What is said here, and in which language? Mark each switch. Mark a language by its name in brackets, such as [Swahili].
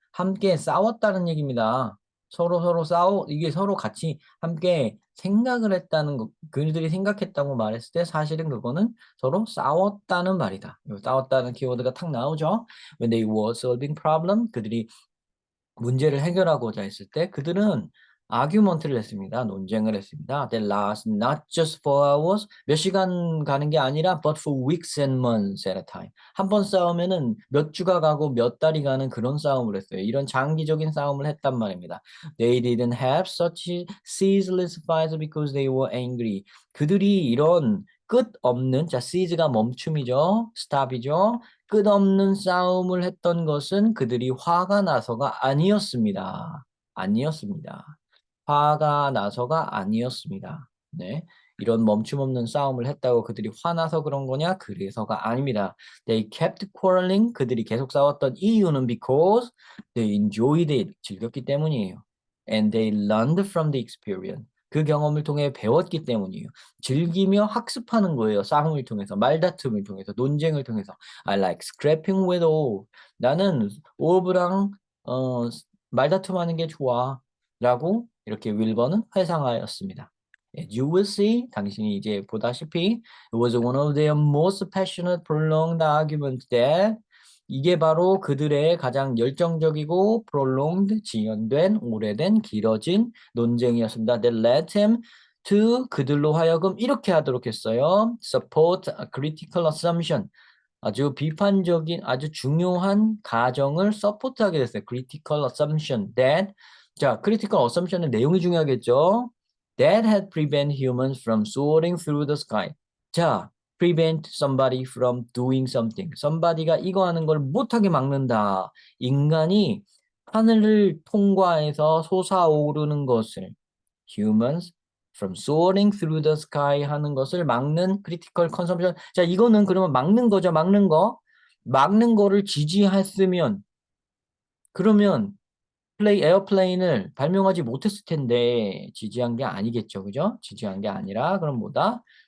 [Korean] 함께 싸웠다는 얘기입니다. 서로 이게 서로 같이 함께 생각을 했다는 거, 그들이 생각했다고 말했을 때 사실은 그거는 서로 싸웠다는 말이다. 싸웠다는 키워드가 탁 나오죠. [English] When they were solving problem, [Korean] 그들이 문제를 해결하고자 했을 때 그들은 아규먼트를 했습니다. 논쟁을 했습니다. [English] They last not just 4 hours [Korean] 몇 시간 가는 게 아니라 [English] but for weeks and months at a time. [Korean] 한 번 싸우면은 몇 주가 가고 몇 달이 가는 그런 싸움을 했어요. 이런 장기적인 싸움을 했단 말입니다. [English] They didn't have such ceaseless fights because they were angry. [Korean] 그들이 이런 끝없는 자 seize가 멈춤이죠. stop이죠. 끝없는 싸움을 했던 것은 그들이 화가 나서가 아니었습니다. 아니었습니다. 화가 나서가 아니었습니다. 네. 이런 멈춤 없는 싸움을 했다고 그들이 화나서 그런 거냐? 그래서가 아닙니다. [English] They kept quarreling. [Korean] 그들이 계속 싸웠던 이유는 [English] because they enjoyed it. [Korean] 즐겼기 때문이에요. [English] And they learned from the experience. [Korean] 그 경험을 통해 배웠기 때문이에요. 즐기며 학습하는 거예요. 싸움을 통해서, 말다툼을 통해서, 논쟁을 통해서. [English] I like scrapping with all. [Korean] 나는 올브랑 말다툼하는 게 좋아. 라고 이렇게 윌버는 회상하였습니다. [English] As you will see, [Korean] 당신이 이제 보다시피 [English] it was one of their most passionate, prolonged arguments that [Korean] 이게 바로 그들의 가장 열정적이고 prolonged, 지연된, 오래된, 길어진 논쟁이었습니다. [English] That led him to [Korean] 그들로 하여금 이렇게 하도록 했어요. [English] Support a critical assumption. [Korean] 아주 비판적인 아주 중요한 가정을 서포트하게 됐어요. [English] Critical assumption that [Korean] 자, critical assumption의 내용이 중요하겠죠. [English] That had prevent humans from soaring through the sky. 자, prevent somebody from doing something. [Korean] somebody가 이거 하는 걸 못하게 막는다. 인간이 하늘을 통과해서 솟아오르는 것을 humans [English] from soaring through the sky [Korean] 하는 것을 막는 [English] critical consumption. [Korean] 자, 이거는 그러면 막는 거죠. 막는 거. 막는 거를 지지했으면 그러면 에어플레인을 발명하지 못했을 텐데 지지한 게 아니겠죠. 그죠? 지지한 게 아니라 그럼 뭐다?